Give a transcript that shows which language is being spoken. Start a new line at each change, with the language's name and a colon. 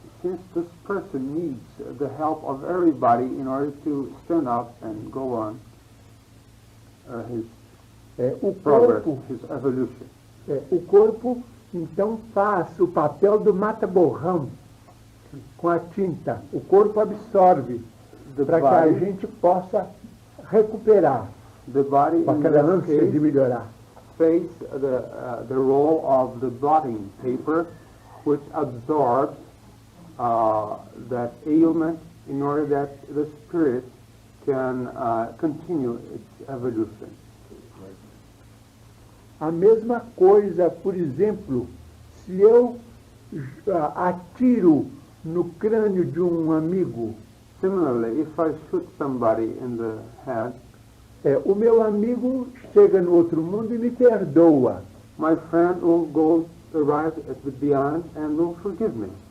English: Since this person needs the help of everybody in order to stand up and go on his progress, his evolution.
Portuguese: O corpo, então, faz o papel do mata-borrão com a tinta. O corpo absorve para que a gente possa recuperar
English: The body,
Portuguese: com aquela ânsia de melhorar.
English: plays the role of the blotting paper, which absorbs that ailment in order that the spirit can continue its evolution.
Portuguese: A mesma coisa, por exemplo, se eu atiro no crânio de um amigo,
English: Similarly, if I shoot somebody in the head,
Portuguese: o meu amigo chega no outro mundo e me perdoa.
English: my friend will arrive at the beyond and will forgive me.